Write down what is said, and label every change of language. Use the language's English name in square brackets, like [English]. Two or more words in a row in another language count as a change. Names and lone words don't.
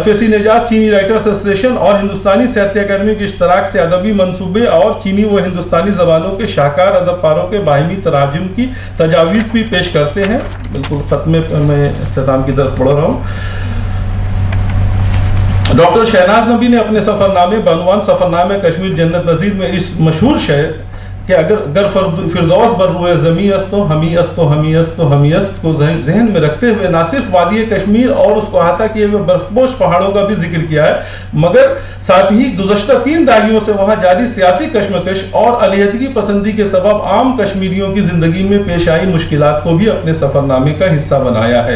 [Urdu] فیض نجاز چینی رائٹرز ایسوسی ایشن اور ہندوستانی ساہتیہ اکیڈمی کے اشتراک سے ادبی منصوبے اور چینی و ہندوستانی زبانوں کے شاہکار ادب کاروں کے باہمی تراجم کی تجاویز بھی پیش کرتے ہیں۔ بالکل ختم میں اختتام کی طرف بڑھ رہا ہوں۔ ڈاکٹر شہناز نبی نے اپنے سفر نامے بعنوان سفر نامے کشمیر جنت نظیر میں اس مشہور شعر کہ [Persian] اگر فردوس بر روئے زمیں است و ہمی است و ہمی است و ہمی است [Urdu] کو ذہن میں رکھتے ہوئے نہ صرف وادی کشمیر اور اس کو احاطہ کیے ہوئے برفپوش پہاڑوں کا بھی ذکر کیا ہے، مگر ساتھ ہی گزشتہ 3 دہائیوں سے وہاں جاری سیاسی کشمکش اور علیحدگی پسندی کے سبب عام کشمیریوں کی زندگی میں پیش آئی مشکلات کو بھی اپنے سفر نامے کا حصہ بنایا ہے۔